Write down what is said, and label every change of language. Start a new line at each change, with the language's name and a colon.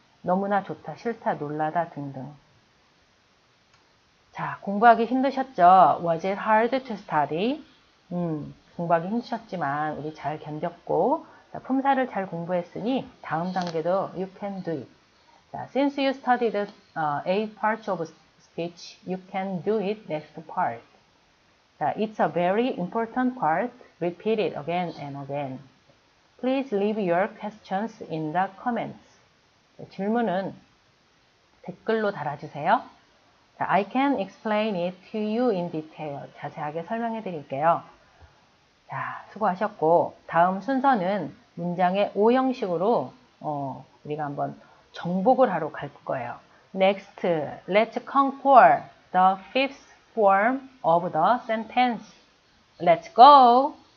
Korean: 너무나 좋다, 싫다, 놀라다 등등. 자, 공부하기 힘드셨죠?
English: Was it hard to study?
Korean: 공부하기 힘드셨지만 우리 잘 견뎠고 자, 품사를 잘 공부했으니 다음 단계도
English: you can do it. 자, since you studied 8 parts of speech, you can do it next part. 자, it's a very important part. Repeat it again and again. Please leave your questions in the comments.
Korean: 자, 질문은 댓글로 달아주세요.
English: 자, I can explain it to you in detail.
Korean: 자세하게 설명해 드릴게요. 자, 수고하셨고 다음 순서는 문장의 오형식으로 우리가 한번 정복을 하러 갈 거예요.
English: Next, let's conquer the fifth form of the sentence. Let's go!